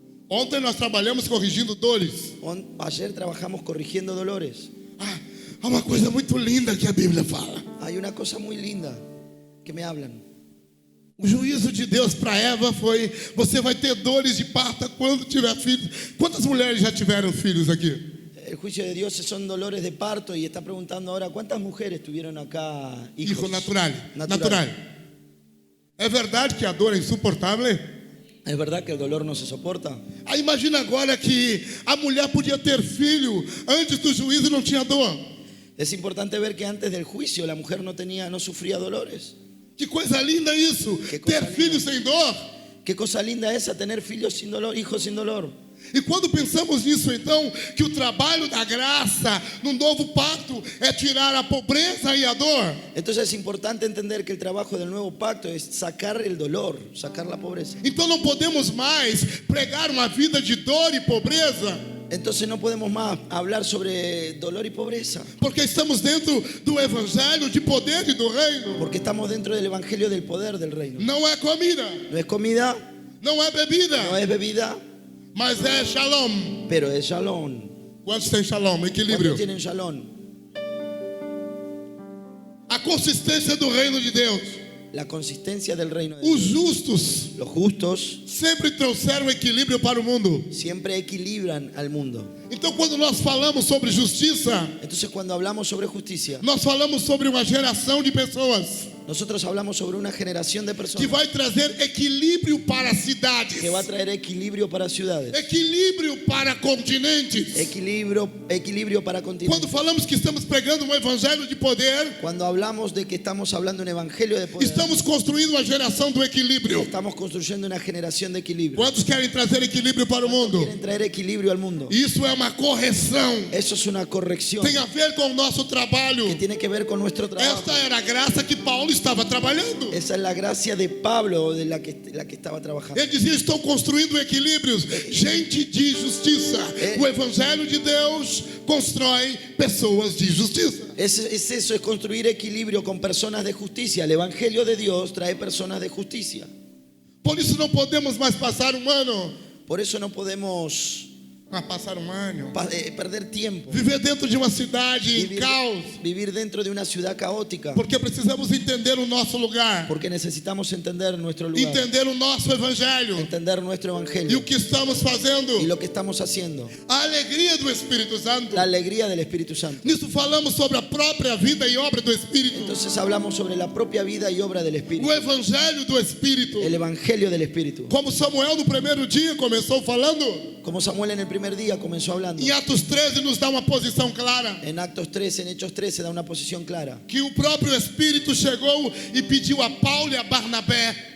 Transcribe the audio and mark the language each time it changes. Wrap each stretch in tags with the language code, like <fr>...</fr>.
<pt>Ontem nós trabalhamos corrigindo dores.</pt> <es>Ayer trabajamos corrigiendo dolores.</es> <pt>Há uma coisa muito linda que a Bíblia fala.</pt> <es>Hay una cosa muy linda que me hablan.</es> <pt>O juízo de Deus para Eva foi: você vai ter dores de parto quando tiver filhos. Quantas mulheres já tiveram filhos aqui?</pt> <es>El juicio de Dios son dolores de parto y está preguntando ahora ¿cuántas mujeres tuvieron acá hijos? Hijo natural.</es> <pt>É verdade que a dor é insuportável?</pt> <es>¿Es verdad que el dolor no se soporta?</es> <pt>Aí imagina agora que a mulher podia ter filho antes do juízo e não tinha dor.</pt> <es>Es importante ver que antes del juicio la mujer no sufría dolores.</es> <pt>Que coisa linda isso! Que coisa Ter linda. filhos sem dor.</pt> <es>Qué cosa linda esa, tener filhos sin dolor, hijos sin dolor.</es> <pt>E quando pensamos nisso, então, que o trabalho da graça no novo pacto é tirar a pobreza e a dor,</pt> <es>Entonces es importante entender que el trabajo del nuevo pacto es sacar el dolor, sacar la pobreza.</es> <pt>então não podemos mais pregar uma vida de dor e pobreza,</pt> <es>Entonces no podemos más hablar sobre dolor y pobreza,</es> <pt>porque estamos dentro do evangelho de poder e do reino.</pt> <es>porque estamos dentro del evangelio del poder del reino.</es> <pt>Não é comida,</pt> <es>No es comida,</es> <pt>não é bebida,</pt> <es>no es bebida,</es> <pt>mas é shalom.</pt> <es>pero es shalom.</es> <pt>Quantos tem shalom? Equilíbrio.</pt> <es>¿Cuántos tienen shalom?</es> <pt>A consistência do reino de Deus.</pt> <es>La consistencia del reino de</es> <pt>Os</pt> <es>Dios.</es> <pt>justos</pt> <es>Los justos</es> <pt>sempre trouxeram equilíbrio para o mundo.</pt> <es>siempre equilibran al mundo.</es> <pt>Então, quando nós falamos sobre justiça,</pt> <es>Entonces cuando hablamos sobre justicia,</es> <pt>nós falamos sobre uma geração de pessoas</pt> <es>nosotros hablamos sobre una generación de</es> <pt>que</pt> <es>personas</es> <pt>vai trazer equilíbrio para as cidades,</pt> <es>que va a traer equilibrio para ciudades,</es> <pt>equilíbrio para continentes.</pt> <es>equilibrio para continentes.</es> <pt>Quando falamos que estamos pregando um evangelho de poder,</pt> <es>Cuando hablamos de que estamos hablando de un evangelio de poder,</es> <pt>estamos construindo uma geração do equilíbrio.</pt> <es>estamos construyendo una generación de equilibrio.</es> <pt>Quantos querem trazer equilíbrio para o mundo?</pt> <es>Quieren traer equilibrio al mundo.</es> <pt>Isso é uma correção.</pt> <es>Eso es una corrección</es> <pt>Tem a ver com o nosso trabalho.</pt> <es>que tiene que ver con nuestro trabajo.</es> <pt>Esta era a graça que Paulo estava trabalhando.</pt> <es>Esa es la gracia de Pablo, de la que estaba trabajando.</es> <pt>Ele dizia: estou construindo equilíbrios. Gente de justiça. O evangelho de Deus constrói pessoas de justiça.</pt> <es>Es eso, es construir equilibrio con personas de justicia. El evangelio de Dios trae personas de justicia.</es> <pt>Por isso não podemos mais passar um ano.</pt> <es>Por eso no podemos</es> <pt>Passar um ano.</pt> <es>perder tiempo.</es> <pt>Viver dentro de uma cidade em caos.</pt> <es>Vivir dentro de una ciudad caótica.</es> <pt>Porque precisamos entender o nosso lugar.</pt> <es>Porque necesitamos entender nuestro lugar.</es> <pt>Entender o nosso evangelho.</pt> <es>Entender nuestro</es> <pt>E</pt> <es>evangelio.</es> <pt>o que estamos fazendo.</pt> <es>Y lo que estamos haciendo.</es> <pt>A alegria do Espírito Santo.</pt> <es>La alegría del Espíritu Santo.</es> <pt>Nisso falamos sobre a própria vida e obra do Espírito.</pt> <es>Entonces hablamos sobre la propia vida y obra del Espíritu.</es> <pt>O evangelho do Espírito.</pt> <es>El evangelio del Espíritu.</es> <pt>Como Samuel no primeiro dia começou falando.</pt> <es>Como Samuel en el primer día comenzó hablando.</es> <pt>Em Atos 13 nos dá uma posição clara.</pt> <es>En Actos 13, en Hechos 13 da una posición clara.</es> <pt>Que o próprio Espírito chegou e pediu a Paulo e a Barnabé.</pt>